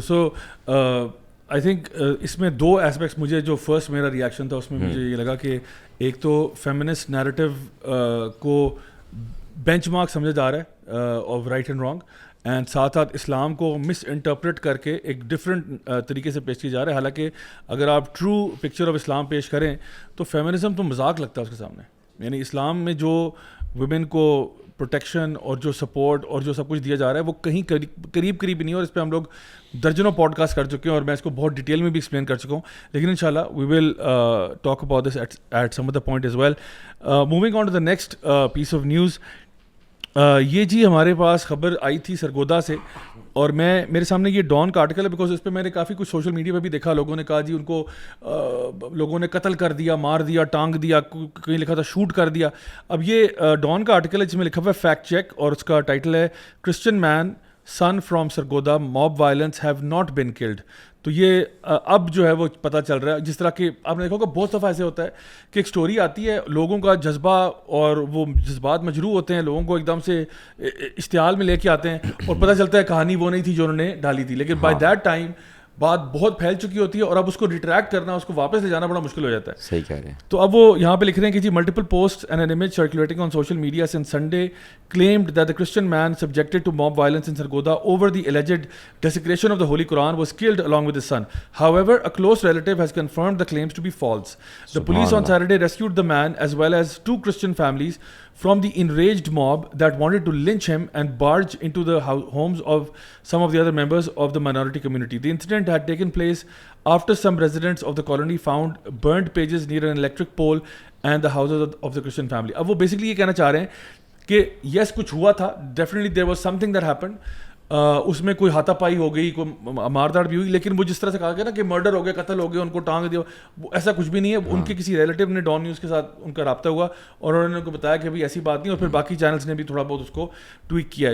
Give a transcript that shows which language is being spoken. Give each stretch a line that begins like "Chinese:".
Urdu: So I think اس میں دو aspects مجھے, جو فرسٹ میرا ریئیکشن تھا اس میں مجھے یہ لگا کہ ایک تو فیمنسٹ نیریٹو کو بینچ مارک سمجھا جا رہا ہے
English: of right and wrong,
Urdu: and ساتھ ساتھ اسلام کو مس انٹرپریٹ کر کے ایک ڈفرینٹ طریقے سے پیش کیا جا رہا ہے. حالانکہ اگر آپ ٹرو پکچر آف اسلام پیش کریں تو فیمنزم تو مذاق لگتا ہے اس کے سامنے. یعنی اسلام میں جو ویمن کو پروٹیکشن اور جو سپورٹ اور جو سب کچھ دیا جا رہا ہے وہ کہیں قریب نہیں ہے, اور اس پہ ہم لوگ درجنوں پوڈ کاسٹ کر چکے ہیں اور میں اس کو بہت ڈیٹیل میں بھی ایکسپلین کر چکا ہوں, لیکن انشاءاللہ
English: We will talk about this at some of the point as well. Moving on to the next piece of news.
Urdu: یہ جی ہمارے پاس خبر آئی تھی سرگودا سے, اور میرے سامنے یہ ڈان کا آرٹیکل ہے, بیکاز اس پہ میں نے کافی کچھ سوشل میڈیا پہ بھی دیکھا, لوگوں نے کہا جی ان کو لوگوں نے قتل کر دیا, مار دیا, ٹانگ دیا, کہیں لکھا تھا شوٹ کر دیا. اب یہ ڈان کا آرٹیکل ہے جس میں لکھا ہوا ہے فیکٹ چیک, اور اس کا ٹائٹل ہے
English: Christian man son from Sargodha mob violence have not been killed.
Urdu: تو یہ اب جو ہے وہ پتہ چل رہا ہے, جس طرح کہ آپ نے دیکھا ہوگا بہت دفعہ ایسے ہوتا ہے کہ ایک سٹوری آتی ہے, لوگوں کا جذبہ اور وہ جذبات مجروح ہوتے ہیں, لوگوں کو ایک دم سے اشتعال میں لے کے آتے ہیں, اور پتہ چلتا ہے کہانی وہ نہیں تھی جو انہوں نے ڈالی تھی, لیکن
English: by that time
Urdu: بات بہت پھیل چکی ہوتی ہے, اور اب اس کو ریٹریکٹ کرنا, اس کو واپس لے جانا بڑا مشکل ہو جاتا ہے. صحیح کہہ رہے ہیں. تو اب وہ یہاں پہ لکھ رہے ہیں کہ جی
English: Multiple post and an image circulating on social media since Sunday claimed that the Christian man subjected to mob violence in Sargodha over the alleged desecration of the Holy Quran was killed along with his son. However, a close relative has confirmed the claims to be false. The police on Saturday rescued the man as well as 2 Christian families from the enraged mob that wanted to lynch him and barge into the homes of some of the other members of the minority community. The incident had taken place after some residents of the colony found burnt pages near an electric pole and the houses of the Christian family.
Urdu: اب وہ basically یہ کہنا چاہ رہے ہیں کہ یس کچھ ہوا تھا,
English: definitely there was something that happened,
Urdu: اس میں کوئی ہاتھا پائی ہو گئی, کوئی مارداڑ بھی ہوئی, لیکن وہ جس طرح سے کہا گیا نا کہ مرڈر ہو گیا, قتل ہو گیا, ان کو ٹانگ دیا, ایسا کچھ بھی نہیں ہے. ان کے کسی ریلیٹیو نے ڈان نیوز کے ساتھ ان کا رابطہ ہوا اور انہوں نے ان کو بتایا کہ بھائی ایسی بات نہیں, اور پھر باقی چینلس نے بھی تھوڑا بہت اس کو ٹویک کیا ہے.